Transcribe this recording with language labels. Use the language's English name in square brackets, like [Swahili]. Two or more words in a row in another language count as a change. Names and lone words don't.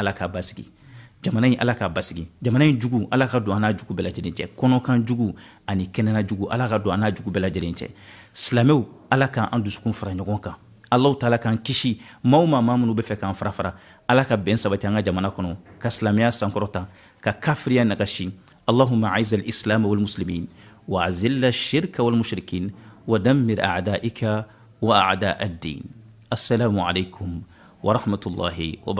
[Bambara] ala k'a basigi jamana in ala k'a basigi jamana in jugu ala ka don an n'a jugu bɛɛ lajɛlen cɛ kɔnɔkan jugu ani kɛnɛna jugu ala ka don an n'a jugu bɛɛ lajɛlen cɛ silamɛw ala k'an dusukun fara ɲɔgɔn kan Allahu taala k'an kisi maa minnu bɛ fɛ k'an fara ala ka bɛn sabati an ka jamana kɔnɔ ka silamɛya sankɔrɔta ka kafiriya nagasi [Arabic] اللهم أعز الإسلام والمسلمين وأذل الشرك والمشركين ودمر أعدائك وأعداء الدين السلام عليكم ورحمة الله وبركاته